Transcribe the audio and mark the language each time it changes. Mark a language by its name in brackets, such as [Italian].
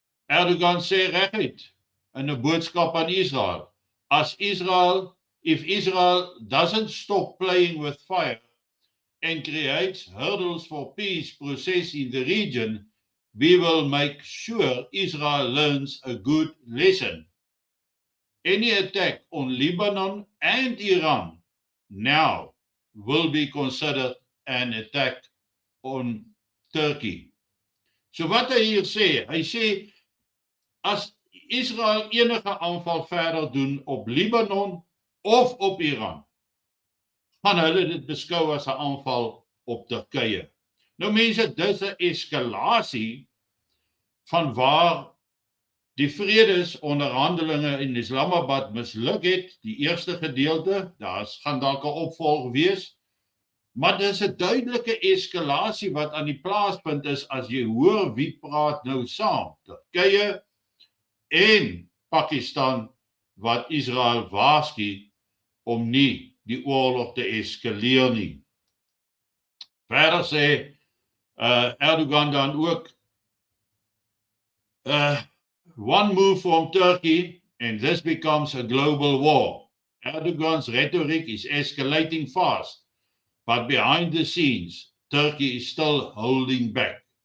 [Afrikaans] Erdogan sê reguit in 'n boodskap aan Israel, [English] if Israel doesn't stop playing with fire and creates hurdles for peace process in the region, we will make sure Israel learns a good lesson. Any attack on Lebanon and Iran now will be considered an attack on Turkey. [Afrikaans] So wat hy hier sê, hy sê, as Israel enige aanval verder doen op Libanon of op Iran, gaan hulle dit beskou as 'n aanval op Turkye. Nou mense, dis 'n eskalasie van waar die vredesonderhandelinge in Islamabad misluk het, die eerste gedeelte, gaan dalk 'n opvolg wees, maar dis 'n duidelike eskalasie wat aan die plaaspunt is as jy hoor wie praat nou saam, Turkye en Pakistan, wat Israel waarsku om nie die oorlog te eskaleer nie. Verder sê Erdogan dan ook, [English] one move from Turkey and this becomes a global war. Erdogan's rhetoric is escalating fast, but behind the scenes, Turkey is still holding back.